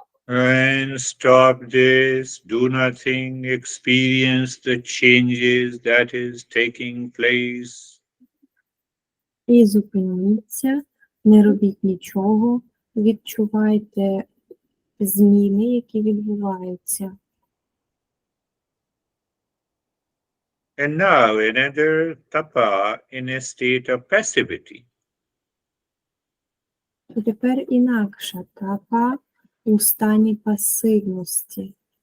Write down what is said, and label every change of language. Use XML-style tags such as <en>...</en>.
<en>And stop this, do nothing, experience the changes that is taking place.</en> <uk>І зупиніться, не робіть нічого, відчувайте зміни, які відбуваються.</uk> <en>And now another tapa in a state of passivity.</en> <uk>І тепер інакша тапа у стані пасивності,</uk>